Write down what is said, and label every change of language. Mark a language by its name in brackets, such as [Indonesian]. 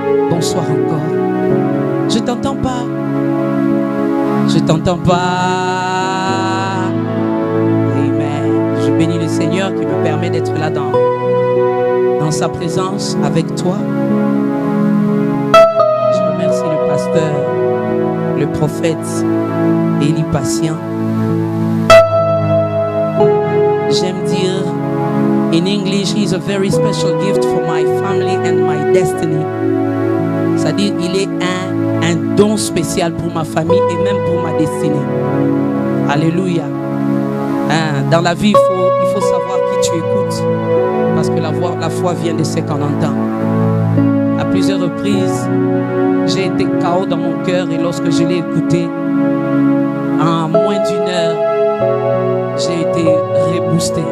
[French] Bonsoir encore. Je t'entends pas. Je t'entends pas. Amen. Je bénis le Seigneur qui me permet d'être là dans sa présence avec toi. Je remercie le pasteur, le prophète Élie Patient. J'aime dire [English] in English, he is a very special gift for my family and my destiny. [French] C'est-à-dire, il est un don spécial pour ma famille et même pour ma destinée. Alléluia. Dans la vie, il faut savoir qui tu écoutes. Parce que la foi vient de ce qu'on entend. À plusieurs reprises, j'ai été KO dans mon cœur et lorsque je l'ai écouté, en moins d'1 heure, j'ai été reboosté.